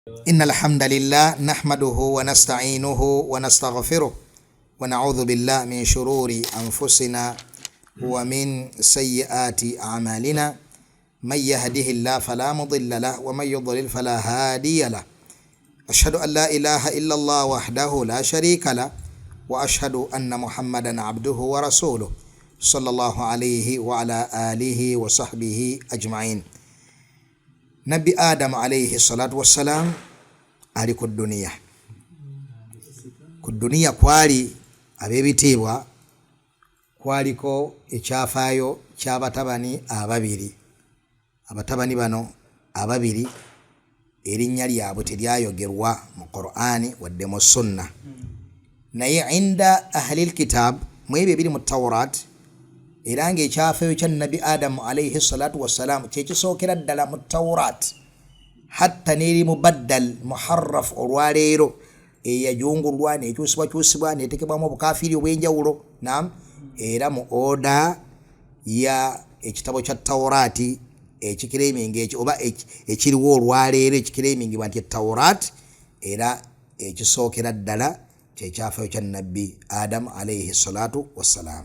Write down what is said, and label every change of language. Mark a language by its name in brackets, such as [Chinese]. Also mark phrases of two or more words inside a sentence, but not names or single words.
[Arabic] إن الحمد لله نحمده ونستعينه ونستغفره ونعوذ بالله من شرور أنفسنا ومن سيئات أعمالنا من يهده الله فلا مضل له ومن يضلل فلا هادي له أشهد أن لا إله إلا الله وحده لا شريك له وأشهد أن محمدا عبده ورسوله صلى الله عليه وعلى آله وصحبه أجمعين. [Ganda] Nabi Adam [Arabic] عليه الصلاة والسلام [Ganda] ali ku dunia kwali abebitibwa kwaliko ekyafaayo ky'abatabani abatabani bano ababiri erinnya lyabwe teryayogerwa mu Qur'ani wadde mu sunna, naye [Arabic] عند أهل الكتاب [Ganda] mwebyo biri mu Tawrat era ng'ekyafaayo kya Nabi Adamu [Arabic] عليه الصلاة والسلام [Ganda] kyekisookera ddala mu Tawrat hatta neri [Arabic] مبدل محرف [Ganda] olwaleero eyajungulwa nekyusibwakyusibwa netekebwamu obukafiri obwenjawulo era mu oda ya ekitabo kya Tawrati ekikireminga oba ekiriwo olwaleero ekikiremingibwa nti Tawrat era ekisookera ddala kyekyafaayo kya Nabi Adamu [Arabic] عليه الصلاة والسلام.